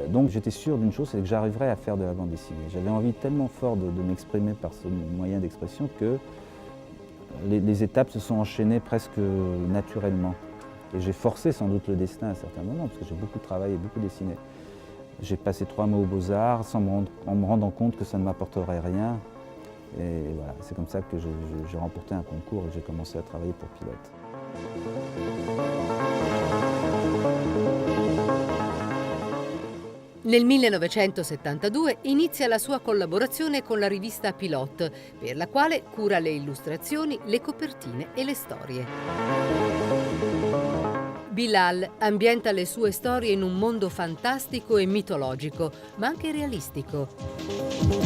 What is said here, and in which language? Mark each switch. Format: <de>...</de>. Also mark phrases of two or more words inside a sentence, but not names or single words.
<fr>Donc j'étais sûr d'une chose, c'est que j'arriverais à faire de la bande dessinée. J'avais envie tellement fort de m'exprimer par ce moyen d'expression que les étapes se sont enchaînées presque naturellement. Et j'ai forcé sans doute le destin à un certain moment, parce que j'ai beaucoup travaillé, beaucoup dessiné. J'ai passé 3 mois aux Beaux-Arts en me rendant compte que ça ne m'apporterait rien. Et voilà, c'est comme ça que j'ai remporté un concours et j'ai commencé à travailler pour Pilote.</fr> <it>Nel 1972 inizia la sua collaborazione con la rivista Pilote, per la quale cura le illustrazioni, le copertine e le storie. Bilal ambienta le sue storie in un mondo fantastico e mitologico, ma anche realistico.</it>